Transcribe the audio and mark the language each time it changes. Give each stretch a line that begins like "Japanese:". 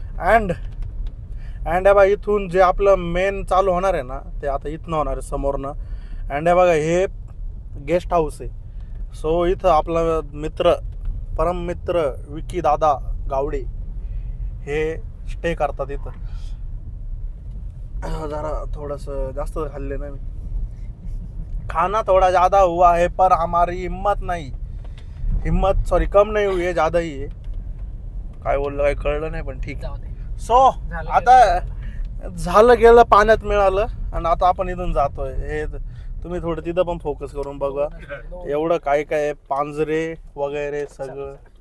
Marathi: And बघा इथून जे आपलं मेन चालू होणार आहे ना ते आता इथनं होणार आहे समोरनं. अँड बघा हे गेस्ट हाऊस आहे. सो इथं आपला मित्र परम मित्र विकी दादा गावडे हे स्टे करतात इथं. जरा थोडंसं जास्त खाल्ले ना मी.
Hindi: खाना थोड़ा ज़्यादा हुआ है पर हमारी हिम्मत सॉरी कम नहीं हुई है ज़्यादा ही है.
Marathi: काय बोललं काय कळलं नाही पण ठीक. सो आता झालं गेलं पाण्यात मिळालं. आणि आता आपण इथून जातोय. हे तुम्ही थोडं तिथं पण फोकस करून बघा. एवढं काय काय पांजरे वगैरे सगळं